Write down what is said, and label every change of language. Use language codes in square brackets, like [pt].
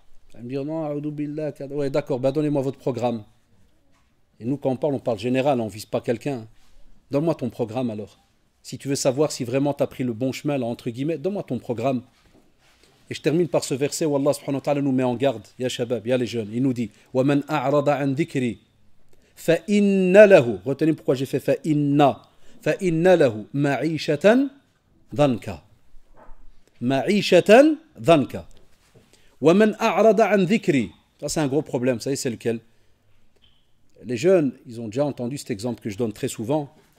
[fr] Vous allez me dire, non, billah, ouais, d'accord, ben donnez-moi votre programme. Et nous, quand on parle général, on ne vise pas quelqu'un. Donne-moi ton programme alors. Si tu veux savoir si vraiment tu as pris le bon chemin, là, entre guillemets, donne-moi ton programme. Et je termine par ce verset où Allah subhanahu wa ta'ala nous met en garde, [ar] ya shabab, [fr] ya les jeunes. Il nous dit [ar] وَمَنْ أَعْرَضَ عَنْ ذِكْرِي فَإِنَّ لَهُ. [fr] Retenez pourquoi j'ai fait [ar] فَإِنَّ لَهُ مَعِيشَةً ضَنْكَ. مَعِيشَةً ضَنْكَ. وَمَنْ أَعْرَضَ عَنْ ذِكْرِي. [fr] Ça c'est un gros problème, vous savez c'est lequel? Les jeunes, ils ont déjà entendu cet exemple que je donne très souvent.